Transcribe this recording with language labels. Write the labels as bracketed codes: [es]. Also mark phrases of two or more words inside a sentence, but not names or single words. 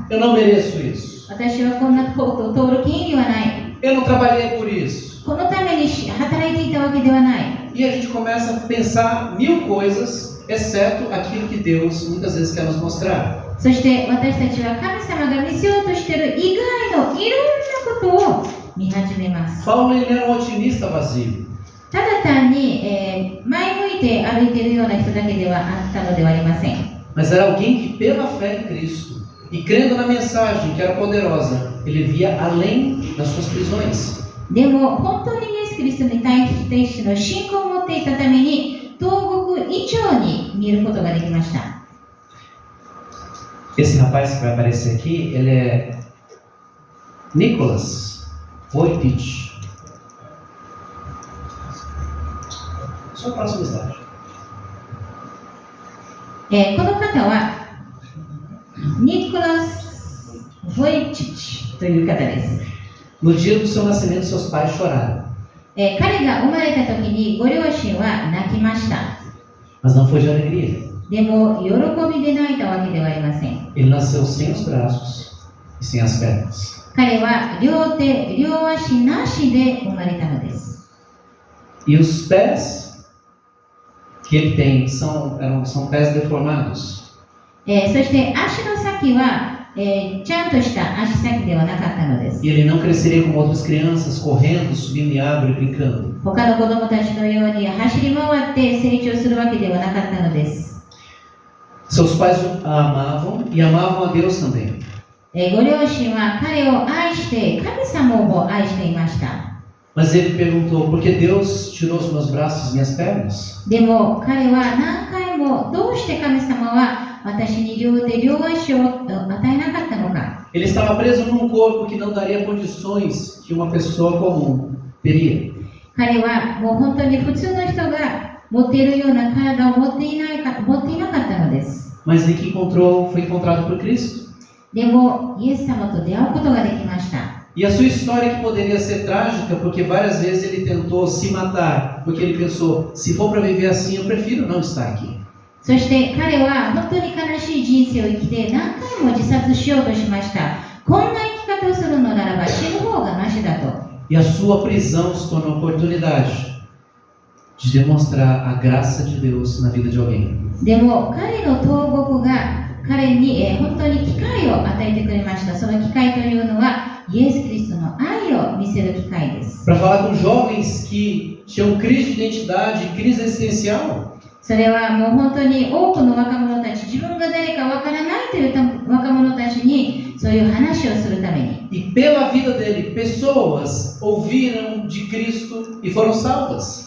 [pt] Eu não mereço isso. [ja] 私はこんなことを通る権利はない。 [pt] Eu não trabalhei por isso. [ja] このために働いていたわけではない。 [pt] E a gente começa a pensar mil coisas, exceto aquilo que Deus muitas vezes quer nos mostrar. [ja] そして私たちは神様が見せようとしている以外のいろんなことを見始めます。 [pt] Paulo ele era um otimista vazio. [ja] ただ単に、前向いて歩いているような人だけではあったのではありません。 [pt] Mas era alguém que, pela fé em Cristo e crendo na mensagem que era poderosa, ele via além das suas prisões. [ja] でも本当にイエス・キリストに対しての信仰を持っていたために、投獄以上に見ることができました。 [pt] Esse rapaz que vai aparecer aqui, ele é Nicholas Vojtich. Só a próxima slide. [ja] この方はニコラス・ボイチッチという方です。 [pt] No dia do seu nascimento, seus pais choraram. [ja] 彼が生まれた時にご両親は泣きました。 [pt] Mas não foi de alegria. [ja] でも喜びで泣いたわけではありません。 [pt] Ele nasceu sem os braços e sem as pernas. [ja] 彼は両手、両足なしで生まれたのです。 [pt] E os pés que ele tem são pés deformados. [ja] そして足の先は、ちゃんとした足先ではなかったのです。 [pt] E ele não cresceria como outras crianças, correndo, subindo em árvore, brincando. [ja] 他の子供たちのように走り回って成長するわけではなかったのです。 [pt] Seus pais o amavam e amavam a Deus também. [ja] ご両親は彼を愛して神様を愛していました。 [pt] Mas ele perguntou: por que Deus tirou os meus braços e minhas pernas? [ja] でも彼は何回もどうして神様は私に両手両足を与えなかったのか。 [pt] Ele estava preso num corpo que não daria condições que uma pessoa comum teria. [ja] 彼はもう本当に普通の人が持っているような体を持っていなかったのです。 [pt] Mas ele que foi encontrado por Cristo. [ja] でもイエス様と出会うことができました。 [pt] E a sua história que poderia ser trágica, porque várias vezes ele tentou se matar, porque ele pensou: se for para viver assim, eu prefiro não estar aqui. [ja] そして彼は本当に悲しい人生を生きて何回も自殺しようとしました。こんな生き方をするのならば死ぬ方がマシだと。 [pt] E a sua prisão se tornou a oportunidade de demonstrar a graça de Deus na vida de alguém. [ja] でも彼の投獄が彼に、本当に機会を与えてくれました。その機会というのはイエス・キリストの愛を見せる機会です。 [pt] Para falar com jovens que tinham crise de identidade, crise existencial. [ja] それはもう本当に多くの若者たち、自分が誰かわからないという若者たちにそういう話をするために。 [pt] E pela vida dele, pessoas ouviram de Cristo e foram salvas.